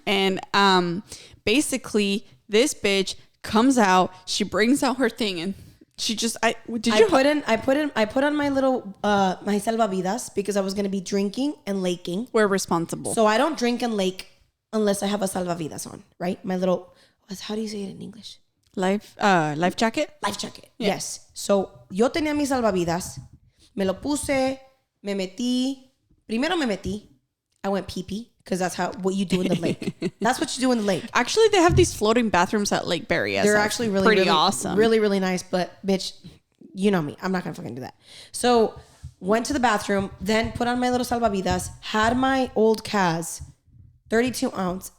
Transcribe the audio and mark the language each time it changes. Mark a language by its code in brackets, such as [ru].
[en] And basically this bitch comes out, she brings out her thing and she just, I put on my little, my salvavidas because I was going to be drinking and laking. We're responsible. So I don't drink and lake unless I have a salvavidas on, right? My little, how do you say it in English? Life jacket? Life jacket. Yeah. Yes. [es] So yo tenía mis salvavidas, me lo puse, Primero me metí. [en] I went pee-pee because that's what you do in the lake. That's what you do in the lake. Actually, they have these floating bathrooms at Lake Berryessa. They're actually really awesome. Really, really nice. But bitch, you know me. I'm not going to fucking do that. So went to the bathroom, then put on my little salvavidas, had my old Kaz, 32 ounce.